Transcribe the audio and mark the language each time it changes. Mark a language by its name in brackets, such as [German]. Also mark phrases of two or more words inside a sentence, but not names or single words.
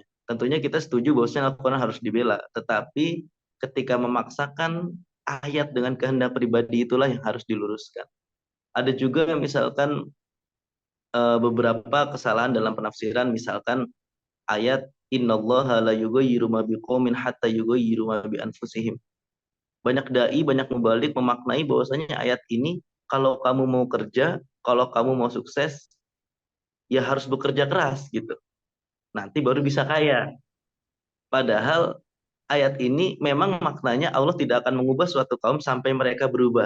[Indonesian] Tentunya kita setuju bahwasanya Al-Quran harus dibela, tetapi ketika memaksakan ayat dengan kehendak pribadi itulah yang harus diluruskan. Ada juga misalkan beberapa kesalahan dalam penafsiran, misalkan ayat [Arabic] إن الله لا يغير ما بقوم حتى يغيروا ما بأنفسهم. [Indonesian] Banyak dai, banyak mubalik memaknai bahwasanya ayat ini kalau kamu mau kerja, kalau kamu mau sukses, ya harus bekerja keras gitu. Nanti baru bisa kaya. Padahal ayat ini memang maknanya Allah tidak akan mengubah suatu kaum sampai mereka berubah.